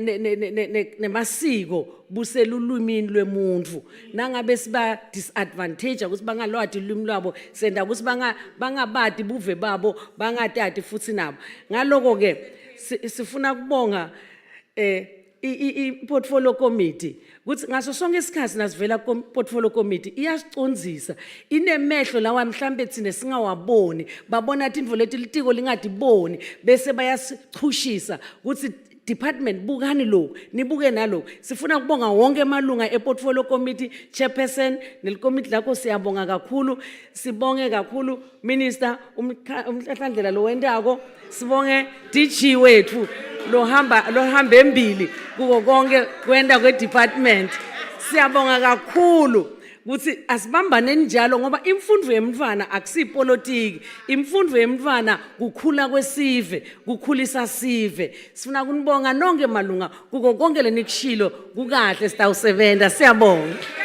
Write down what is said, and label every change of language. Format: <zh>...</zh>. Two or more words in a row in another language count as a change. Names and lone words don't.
<ss>nemasiko buselulwimini lwemuntu nangabe siba disadvantage ukuthi bangalwati ulwimi lwabo senda ukuthi bangabati buve babo bangatati futhi nabo ngaloko-ke sifuna kubonga i-</ss> <en>portfolio committee</en> <ss>kuthi ngaso sonke isikhathi nasivela</ss> <en>portfolio committee</en> <ss>iyasicondzisa inemehlo lawa mhlambe thine singawaboni babona tintfo leti litiko lingatiboni bese bayasichushisa ukuthi department bukani lokhu nibuke nalokhu sifuna kubonga wonke amalunga e-</ss> <en>portfolio committee chairperson</en> <ss>nelikomiti lakho siyabonga kakhulu sibonge kakhulu minister umhlahlandlela lo wendako sibonge DG wethu lohamba embili kuko konke kwenda kwe-department siyabonga kakhulu ukuthi asibambane njalo ngoba imfundo yemntfwana akusipolitiki imfundo yemntfwana kukhula kwesive kukhulisa sive sifuna kunibonga nonke malunga kuko konke lenikushilo kukahle sitawusebenta siyabonga</ss>